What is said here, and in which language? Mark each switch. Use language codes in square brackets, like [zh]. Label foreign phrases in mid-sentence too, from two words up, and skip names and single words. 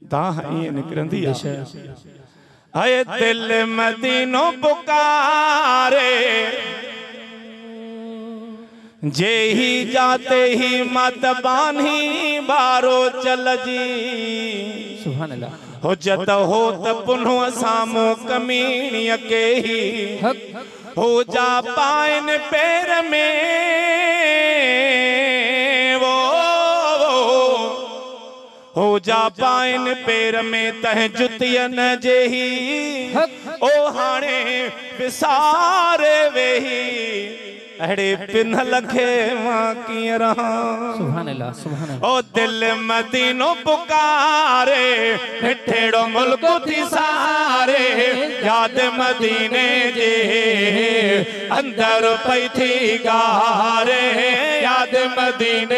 [sd] दाह ईअं निकिरंदी आहे। हाय दिल मदीनो पुकारे, जे ही जाते ही मत बान्ही बारो चल जी। [ar] سبحان الله. [sd] हो जत हो त पुन्हो सामो कमीणीअ के ही हो जा पाइन पैर में वो हो जा पाइन पैर में तह जुतियन जे ही ओ हाणे विसारे वेही अड़े पिन्हल खे मां कीअं रहां। [ar] سبحان الله سبحان الله. [sd] ओ दिल मदीनो पुकारे, मिठेड़ो मुल्क थी सारे, याद मदीने जे अंदर पई थी गारे, याद मदीने